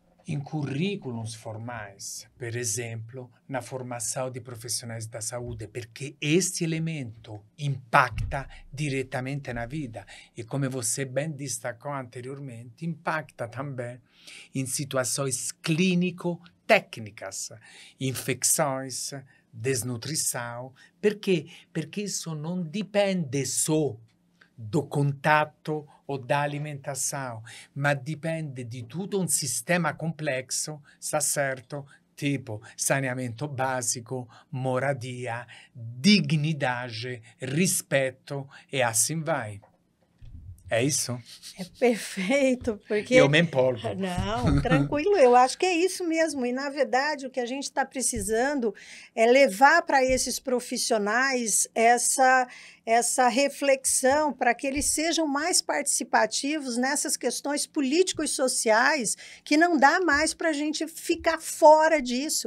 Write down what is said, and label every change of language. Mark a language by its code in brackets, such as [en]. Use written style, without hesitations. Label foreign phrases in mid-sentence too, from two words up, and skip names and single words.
[pt] em currículos formais, por exemplo, na formação de profissionais da saúde, porque este elemento impacta diretamente na vida e, como você bem destacou anteriormente, impacta também em situações clínico-técnicas, infecções, desnutrição. Por quê? Porque isso não depende só do [it] contatto o [pt] da alimentação, [it] ma dipende di tutto un [pt] sistema complexo, [it] sta certo? [pt] Tipo saneamento básico, moradia, dignidade, rispetto e assim vai. É isso? É perfeito, Eu porque... me empolgo. Não, tranquilo, eu acho que é isso mesmo. E, na verdade, o que a gente está precisando é levar para esses profissionais essa reflexão para que eles sejam mais participativos nessas questões políticos sociais, que não dá mais para a gente ficar fora disso.